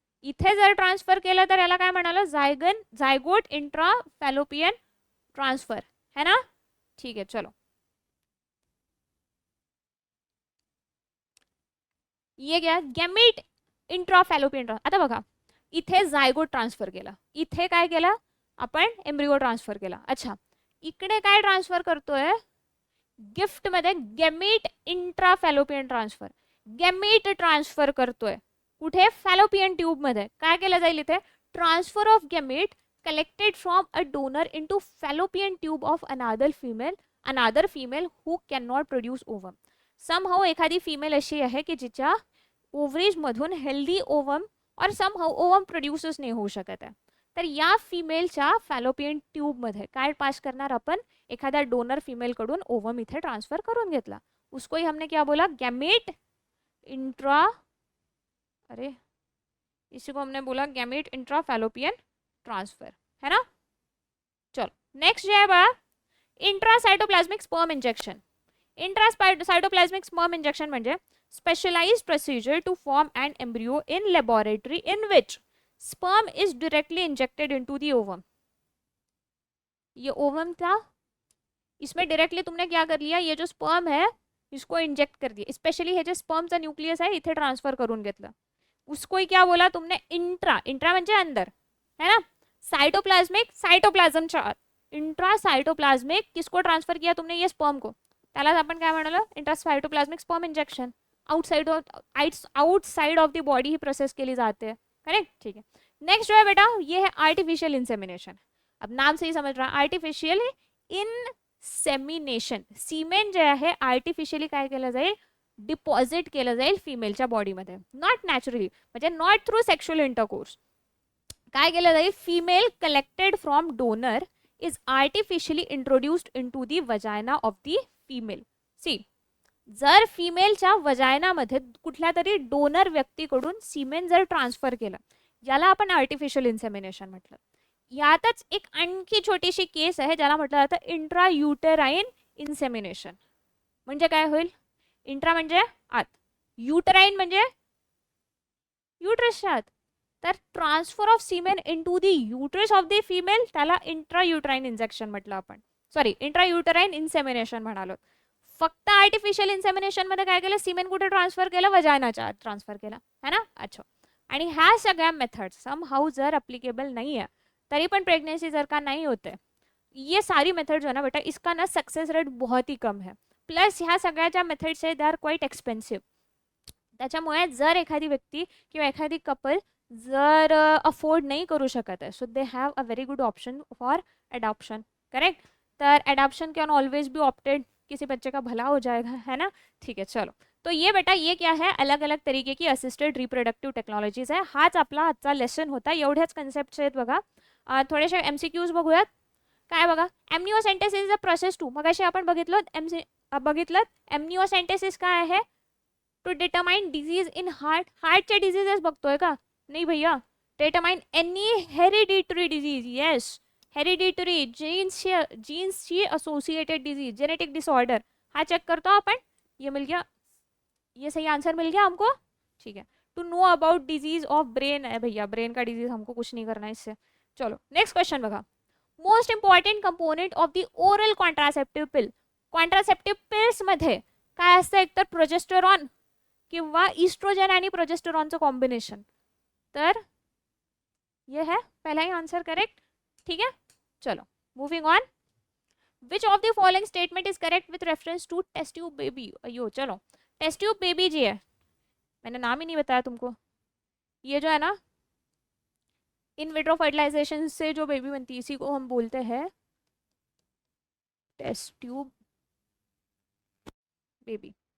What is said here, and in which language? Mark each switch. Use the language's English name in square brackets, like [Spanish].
[Marathi] इथे जर ट्रान्सफर केलं तर याला काय म्हणाल? झायगोट इंट्रा फॅलोपियन ट्रान्सफर, है ना? ठीक आहे, चलो. [Hindi] ये गया गॅमेट इंट्रा फॅलोपियन ट्रान्सफर. [Marathi] आता बघा, इथे झायगोट ट्रान्सफर केला, इथे काय केला आपण? एम्ब्रियो ट्रान्सफर केला. अच्छा, इकडे काय ट्रान्सफर करतोय? गिफ्ट मध्ये gamete intra fallopian transfer. Gamete transfer करतोय कुठे? फॅलोपियन ट्यूब मध्ये. काय केलं जाईल इथे? [English] Transfer of gamete collected from a donor into fallopian tube of another female who can not produce ovum. [Marathi] Somehow एखादी फीमेल अशी आहे की जिच्या ओव्हरीज मधून हेल्दी ओवम और समहाउ ओवम प्रोड्यूसच नाही होऊ शकत आहे. तर या फिमेलच्या फॅलोपियन ट्यूब मध्ये काय पास करणार आपण? एखाद्या डोनर फीमेल कडून ओवम इथे ट्रान्सफर करून घेतला. [Hindi] उसको ही हमने क्या बोला? गैमेट इंट्रा, अरे इसी को हमने बोला गैमेट इंट्रा फैलोपियन ट्रांसफर, है ना? चलो नेक्स्ट जो है बा intracytoplasmic sperm injection. [Marathi] Intracytoplasmic sperm injection म्हणजे [English] specialized procedure to form an embryo in laboratory in which sperm is directly injected into the ovum. [Hindi] ये ओवम था, इसमें डायरेक्टली तुमने क्या कर लिया? ये जो स्पर्म है इसको इंजेक्ट कर दिया. [Marathi] स्पेशली हे जे स्पर्मचा न्यूक्लियस आहे इथे ट्रान्सफर करून घेतलं. [Hindi] उसको ही क्या बोला तुमने? [Marathi] इंट्रा म्हणजे अंदर, [Hindi] है ना? [Marathi] साइटोप्लाज्मिक, साइटोप्लाझमच्या आत. [Hindi] इंट्रासाइटोप्लाज्मिक किसको ट्रान्सफर किया तुमने? ये स्पर्म को. [Marathi] त्यालाच आपण काय म्हणालो? Intracytoplasmic sperm injection. Outside of the body he process केली जाते हैं, करेक्ट? [Hindi] ठीक है. नेक्स्ट जो है बेटा ये है आर्टिफिशियल इंसेमिनेशन. अब नाम से ही समझ रहा है, आर्टिफिशियल इनसेमिनेशन. [Marathi] सीमेन जे आहे आर्टिफिशियली काय केलं जाईल? डिपॉझिट केलं जाईल फिमेलच्या बॉडीमध्ये, नॉट नॅचरली, म्हणजे [English] Not through sexual intercourse. [Marathi] काय केलं जाईल? [English] Female collected from donor is artificially introduced into the vagina of the female. [Marathi] C, जर फिमेलच्या वजायनामध्ये कुठल्या तरी डोनर व्यक्तीकडून सीमेन जर ट्रान्सफर केलं, याला आपण आर्टिफिशियल इन्सेमिनेशन म्हटलं. यातच एक आणखी छोटीशी केस आहे ज्याला म्हटलं जातं इंट्रायुटेराइन इन्सेमिनेशन. म्हणजे काय होईल? इंट्रा म्हणजे आत, युटेराइन म्हणजे युट्रसच्या आत. तर ट्रान्सफर ऑफ सीमेन into the uterus of the female त्याला इंट्रायुटेराइन इंजेक्शन म्हटलं आपण. सॉरी, इंट्रायुटेराइन इन्सेमिनेशन म्हणालो. फक्त आर्टिफिशियल इन्सेमिनेशन मध्ये काय केलं? सीमेन कुठे ट्रान्सफर केलं? वजायनाच्या आत ट्रान्सफर केला, है ना? अच्छा. आणि ह्या सगळ्या मेथड्स समहाऊ जर अप्लिकेबल नाही आहे, तरी पण प्रेग्नेन्सी जर का नाही होते, [Hindi] ये सारी मेथड जो आहे ना बेटा, इसका ना सक्सेस रेट बहुत ही कम है. [Marathi] प्लस ह्या सगळ्या ज्या मेथड्स आहेत [English] They are quite expensive. [Marathi] त्याच्यामुळे जर एखादी व्यक्ती किंवा एखादी कपल जर अफोर्ड नहीं करू शकत है, [English] So they have a very good option for adoption. Correct. [Hindi] तर [English] adoption can always be opted, [Hindi] किसी बच्चे का भला हो जाएगा, है ना. ठीक है, चलो. तो ये बेटा ये क्या है, अलग अलग तरीके की असिस्टेड रिप्रोडक्टिव्ह टेक्नॉलॉजीज आहे. [Marathi] हाच आपला आजचा लेसन होता. एवढ्याच कन्सेप्ट्स आहेत बघा. थोडेसे MCQs बघूयात. काय बघा, एमनिओसेंटेसिस इज अ प्रोसेस टू, मगाशी आपण बघितलं एमनिओसेंटेसिस काय आहे, [English] to determine disease in [Marathi] हार्टचे diseases बघतोय का, नाही भैया. Determine any hereditary disease, yes, hereditary जीन्सशी associated disease, genetic disorder, हा चेक करतो आपण. [Hindi] ये मिल गया, ये सही आंसर मिल गया हमको. ठीक है. [English] to know about disease of brain [Hindi] है भैया, ब्रेन का डिजीज हमको कुछ नहीं करना इससे. [English] चलो next question बघा. Most important component of the oral contraceptive pill. [Marathi] Contraceptive pills मध्ये काय असतं, एकतर प्रोजेस्टेरॉन किंवा इस्ट्रोजन आणि प्रोजेस्टेरॉनचं कॉम्बिनेशन. [Hindi] तर ये है पहला ही आंसर करेक्ट. ठीक है, [English] चलो moving on. Which of the following statement is correct with reference to test tube baby. [Hindi] अयो चलो, टेस्ट ट्यूब बेबी जी है, मैंने नाम ही नहीं बताया तुमको. ये जो है ना इन विट्रो फर्टिलाइजेशन से जो बेबी बनती है, इसी को हम बोलते हैं टेस्ट ट्यूब बेबी.